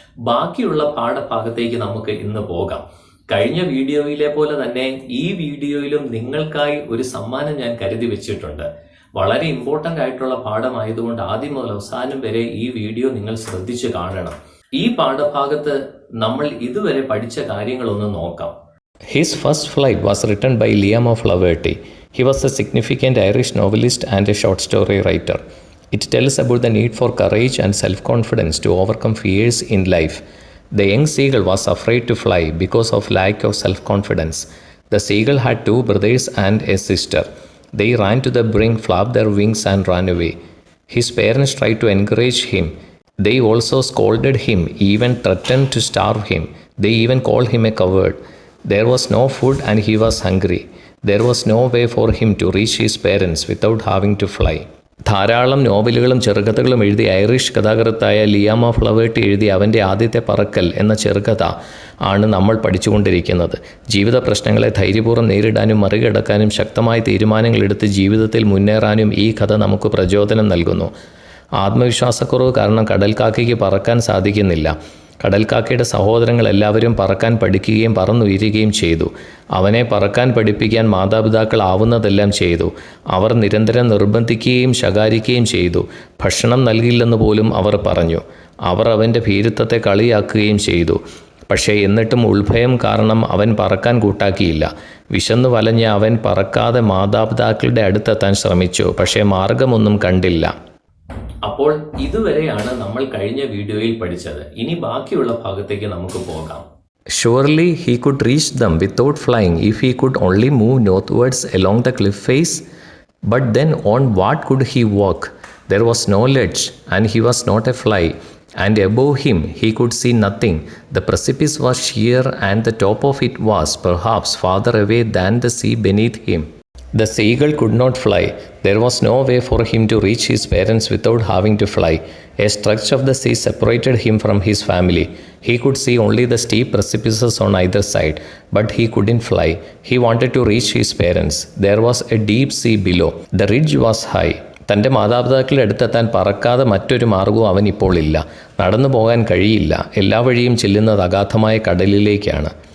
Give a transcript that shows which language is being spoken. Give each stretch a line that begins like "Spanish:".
Malayalam: ബാക്കിയുള്ള പാഠഭാഗത്തേക്ക് നമുക്ക് ഇന്ന് പോകാം. കഴിഞ്ഞ വീഡിയോയിലെ പോലെ തന്നെ ഈ വീഡിയോയിലും നിങ്ങൾക്കായി ഒരു സമ്മാനം ഞാൻ കരുതി വെച്ചിട്ടുണ്ട്. വളരെ ഇമ്പോർട്ടൻ്റ് ആയിട്ടുള്ള പാഠമായതുകൊണ്ട് ആദ്യം മുതൽ അവസാനം വരെ ഈ വീഡിയോ നിങ്ങൾ ശ്രദ്ധിച്ച് കാണണം. ഈ പാഠഭാഗത്ത് നമ്മൾ ഇതുവരെ പഠിച്ച കാര്യങ്ങളൊന്ന് നോക്കാം.
English: His first flight was written by Liam of Laverty. He was a significant Irish novelist and a short story writer. It tells about the need for courage and self-confidence to overcome fears in life. The young seagull was afraid to fly because of lack of self-confidence. The seagull had 2 brothers and a sister. They ran to the brink, flapped their wings and ran away. His parents tried to encourage him. They also scolded him, even threatened to starve him. They even called him a coward. There was no food and he was hungry. There was no way for him to reach his parents without having to fly.
Malayalam: ധാരാളം നോവലുകളും ചെറുകഥകളും എഴുതിയ Irish കഥാകൃത്തായ Liam of ലവേർട്ടി എഴുതിയ അവൻ്റെ ആദ്യത്തെ പറക്കൽ എന്ന ചെറുകഥ ആണ് നമ്മൾ പഠിച്ചുകൊണ്ടിരിക്കുന്നത്. ജീവിത പ്രശ്നങ്ങളെ ധൈര്യപൂർവ്വം നേരിടാനും മറികടക്കാനും ശക്തമായ തീരുമാനങ്ങളെടുത്ത് ജീവിതത്തിൽ മുന്നേറാനും ഈ കഥ നമുക്ക് പ്രചോദനം നൽകുന്നു. ആത്മവിശ്വാസക്കുറവ് കാരണം കടൽക്കാക്കയ്ക്ക് പറക്കാൻ സാധിക്കുന്നില്ല. കടൽക്കാക്കയുടെ സഹോദരങ്ങൾ എല്ലാവരും പറക്കാൻ പഠിക്കുകയും പറന്നുയരുകയും ചെയ്തു. അവനെ പറക്കാൻ പഠിപ്പിക്കാൻ മാതാപിതാക്കൾ ആവുന്നതെല്ലാം ചെയ്തു. അവർ നിരന്തരം നിർബന്ധിക്കുകയും ശകാരിക്കുകയും ചെയ്തു. ഭക്ഷണം നൽകില്ലെന്ന് പോലും അവർ പറഞ്ഞു. അവർ അവൻ്റെ ഭീരുത്വത്തെ കളിയാക്കുകയും ചെയ്തു. പക്ഷേ എന്നിട്ടും ഉൾഭയം കാരണം അവൻ പറക്കാൻ കൂട്ടാക്കിയില്ല. വിശന്നു വലഞ്ഞ അവൻ പറക്കാതെ മാതാപിതാക്കളുടെ അടുത്തെത്താൻ ശ്രമിച്ചു. പക്ഷേ മാർഗമൊന്നും കണ്ടില്ല. അപ്പോൾ ഇതുവരെയാണ് നമ്മൾ കഴിഞ്ഞ വീഡിയോയിൽ പഠിച്ചത്. ഇനി ബാക്കിയുള്ള ഭാഗത്തേക്ക് നമുക്ക് പോകാം.
English: Surely he could reach them without flying if he could only move northwards along the cliff face. But then on what could he walk? There was no ledge and he was not a fly. And above him he could see nothing. The precipice was sheer and the top of it was perhaps farther away than the sea beneath him. The seagull could not fly. There was no way for him to reach his parents without having to fly. A stretch of the sea separated him from his family. He could see only the steep precipices on either side, but he couldn't fly. He wanted to reach his parents. There was a deep sea below. The ridge was high.
Malayalam: തൻ്റെ മാതാപിതാക്കളുടെ അടുത്തെത്താൻ പറക്കാതെ മറ്റൊരു മാർഗവും അവനിപ്പോൾ ഇല്ല. നടന്നു പോകാൻ കഴിയില്ല. എല്ലാ വഴിയും ചെല്ലുന്നത് അഗാധമായ കടലിലേക്കാണ്.